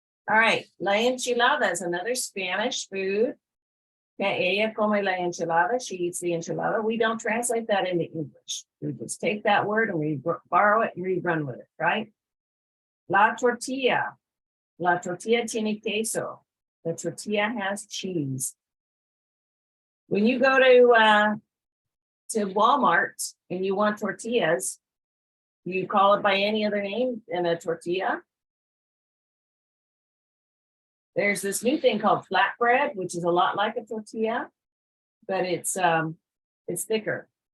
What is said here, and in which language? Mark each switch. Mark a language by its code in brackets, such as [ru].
[en] All right, la enchilada is another Spanish food. Okay, [es] ella come la enchilada, [en] she eats the enchilada. We don't translate that into English. We just take that word and we borrow it and we run with it, right? [es] La tortilla. La tortilla tiene queso. [en] The tortilla has cheese. When you go to Walmart and you want tortillas, you call it by any other name than a tortilla. There's this new thing called flatbread, which is a lot like a tortilla, but it's thicker.